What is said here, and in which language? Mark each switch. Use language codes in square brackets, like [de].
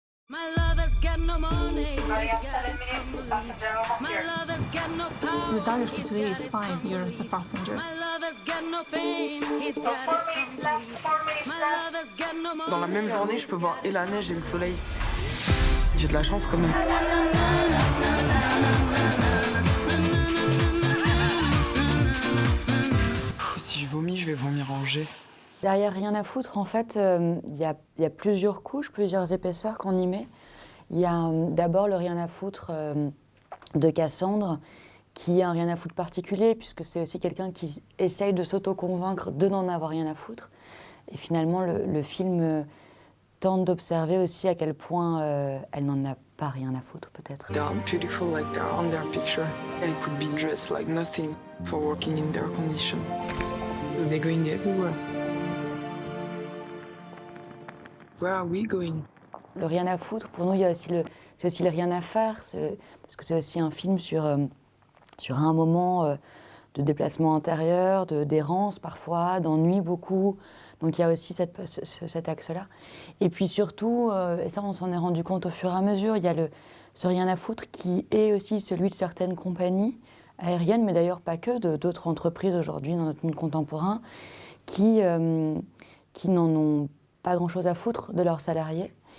[en] My lover's got no money, he's got his families. My lover's got no power. The target for today is fine, you're the passenger. My lover's got no fame, he's got his families. My lover's got no money. [fr] Dans la même journée, je peux voir et la neige et le soleil. J'ai de la chance quand même. Si je vomis, je vais vomir en jet. Derrière Rien à foutre, en fait, il y a plusieurs couches, plusieurs épaisseurs qu'on y met. Il y a d'abord le Rien à foutre de Cassandre, qui est un rien à foutre particulier, puisque c'est aussi quelqu'un qui essaye de s'auto-convaincre de n'en avoir rien à foutre. Et finalement, le film tente d'observer aussi à quel point elle n'en a pas rien à foutre, peut-être. [en] They are beautiful like they are on their picture. I could be dressed like nothing for working in their condition. They're going everywhere. Where are we going? [fr] Le rien à foutre, pour nous, c'est aussi le rien à faire, parce que c'est aussi un film sur un moment de déplacement intérieur, d'errance parfois, d'ennui beaucoup. Donc il y a aussi cet axe-là. Et puis surtout, et ça on s'en est rendu compte au fur et à mesure, il y a ce rien à foutre qui est aussi celui de certaines compagnies aériennes, mais d'ailleurs pas que, d'autres entreprises aujourd'hui dans notre monde contemporain, qui n'en ont pas grand-chose à foutre de leurs salariés.